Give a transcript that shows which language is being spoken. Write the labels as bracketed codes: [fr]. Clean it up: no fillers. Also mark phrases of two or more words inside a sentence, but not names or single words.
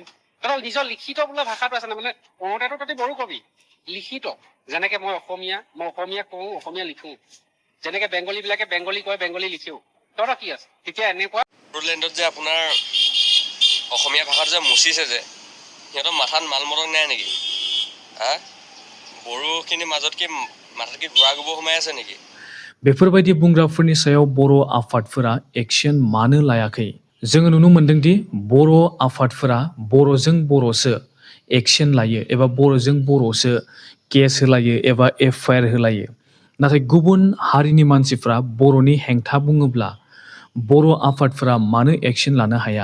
[as] তহঁতৰ নিজৰ লিখিত বোলে ভাষাটো আছে, মানে কওঁতেতো তহঁতি বড়ো কবি, লিখিত যেনেকে মই অসমীয়া কওঁ, অসমীয়া লিখো, যেনেকে বেংগলী বিলাকে বেংগলী কয়, বেংগলী লিখেও, তহঁতৰ কি আছে? তেতিয়া এনেকুৱা বড়োলেণ্ডত যে আপোনাৰ অসমীয়া ভাষাটো যে মুচিছে যে, সিহঁতৰ মাথাত মাল মদক নাই নেকি? বড়োখিনিৰ মাজত কি মাথাত কি ঘোঁৰা গোবৰ সোমাই আছে নেকি? [brx] बेफोरबायदि बुंग्राफोरनि सायाव बर' आफादफोरा एक्शन मानो लायाखै? जोङो नुनो मोन्दोंदि बर' आफादफोरा बर'जों बर'सो एक्शन लायो एबा बर'जों बर'सो केस होलायो एबा एफआइआर होलायो। नाथाय गुबुन हारिनि मानसिफ्रा बर'नि हेंथा बुङोब्ला बर' आफादफोरा मानो एक्शन लानो हाया?